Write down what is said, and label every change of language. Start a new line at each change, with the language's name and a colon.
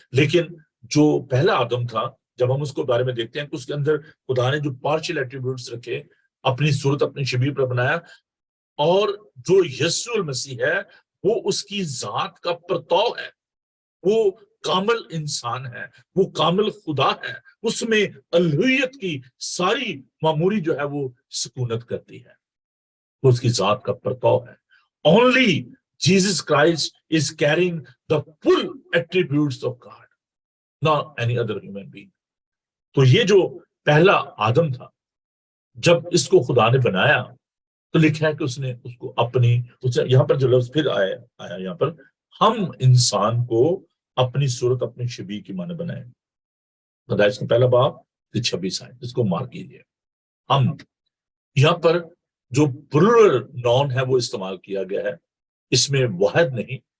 Urdu: لیکن جو پہلا آدم تھا، جب ہم اس کو بارے میں دیکھتے ہیں کہ اس کے اندر خدا نے جو پارشل ایٹریبیوٹس رکھے، اپنی صورت اپنی شبیہ پر بنایا، اور جو یسوع المسیح ہے وہ اس کی ذات کا پرتو ہے، وہ کامل انسان ہے، وہ کامل خدا ہے، اس میں الوہیت کی ساری معموری جو ہے وہ سکونت کرتی ہے، وہ اس کی ذات کا پرتو ہے.
English: Only Jesus Christ is carrying the full attributes of God, not any other human being.
Urdu: تو یہ جو پہلا آدم تھا، جب اس کو خدا نے بنایا تو لکھا ہے کہ اس نے اس کو اپنی، یہاں پر جو لفظ پھر آیا یہاں پر، ہم انسان کو اپنی صورت اپنی شبیہ کی معنی بنائے. پیدائش کا پہلا باب 26 آئے، اس کو مارک کیجیے. ہم یہاں پر جو پلورل نون ہے وہ استعمال کیا گیا ہے، اس میں واحد نہیں.